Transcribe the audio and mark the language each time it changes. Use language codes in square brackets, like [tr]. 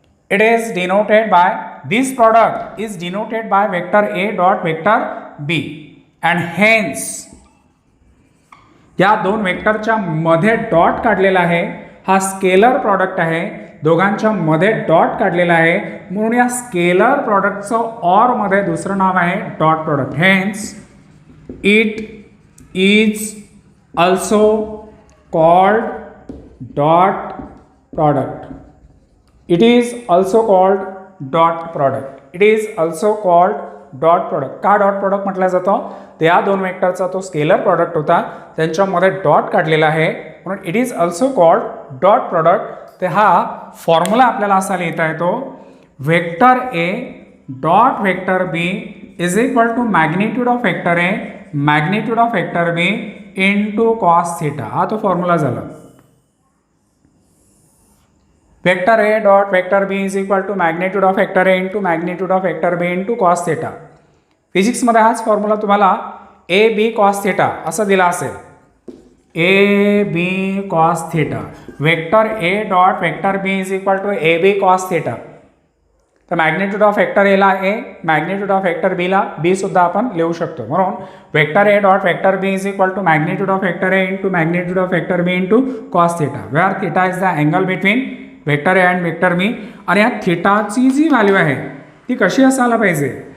[en] it is denoted by, this product is denoted by vector A dot vector B and hence, [mr] या दोन वेक्टरच्या मध्ये dot काढलेला आहे. हा स्केलर प्रॉडक्ट आहे, दोघांच्या मध्ये डॉट काढलेला आहे, म्हणून या स्केलर प्रॉडक्टचं ऑर मध्ये दुसरं नाव आहे dot product. [en] Hence it is also called dot product. It is also called dot product. It is also called dot product. [mr] का डॉट प्रॉडक्ट म्हटलं जातं? तर या दोन वेक्टरचा तो स्केलर प्रॉडक्ट होता, त्यांच्यामध्ये डॉट काढलेला आहे, म्हणून [en] It is also called dot product. [mr] ते हा फॉर्म्युला आपल्याला असा लिहिता येतो, [en] Vector A dot vector B is equal to magnitude of vector A magnitude of vector B into cos theta. [mr] हा तो फॉर्म्युला झाला. [en] Vector A dot vector B is equal to magnitude of vector A into magnitude of vector B into cos theta. [mr] फिजिक्समध्ये हाच formula तुम्हाला A B cos theta असं दिला असेल. [en] A B cos theta. Vector A dot vector B is equal to A B cos theta. [mr] तर magnitude of vector एला ए, magnitude of vector बीला बी सुद्धा आपण लिहू शकतो. [en] म्हणून vector A dot vector B is equal to magnitude of vector A into magnitude of vector B into cos theta, where theta is the angle between vector A and vector B. [mr] आणि या थिटाची जी value आहे ती कशी असायला पाहिजे?